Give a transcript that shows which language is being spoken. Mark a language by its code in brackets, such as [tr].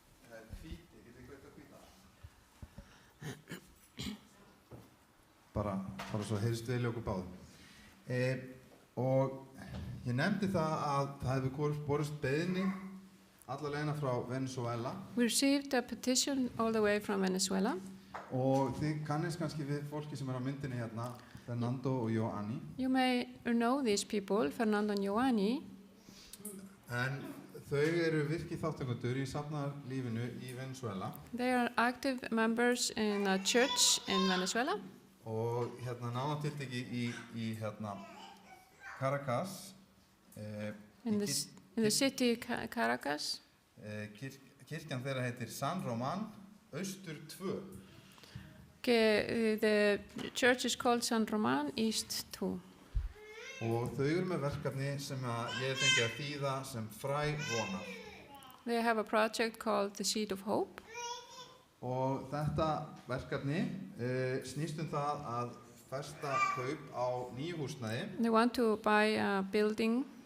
[is] Það hvít, ég get ekki veit að hvíta. Bara svo heyrist vel í okkur báðum. Og ég nefndi það að það hefur borist beiðni alla leiðina frá Venezuela. [en] We received a petition all the way from Venezuela. [is] Og þið kannist kannski við fólki sem á myndinni hérna, Fernando og Joanny. [en] You may know these people, Fernando and Joanny. [is] En þau eru virkir þátttakendur í safnaðarlífinu í Venezuela. [en] They are active members in a church in Venezuela. [is] Og nánar tiltekið í Caracas. [en] In the city Caracas. [is] Kirkjan þeirra heitir San Román, Austur 2. [en] The church is called San Román, East 2. [is] Og þau eru með verkefni sem ég fengi að þýða sem fræ vonar. [en] They have a project called the Seed of Hope. [is] Og þetta verkefni snýst það að festa kaup á nýju húsnæði. [en] They want to buy a building.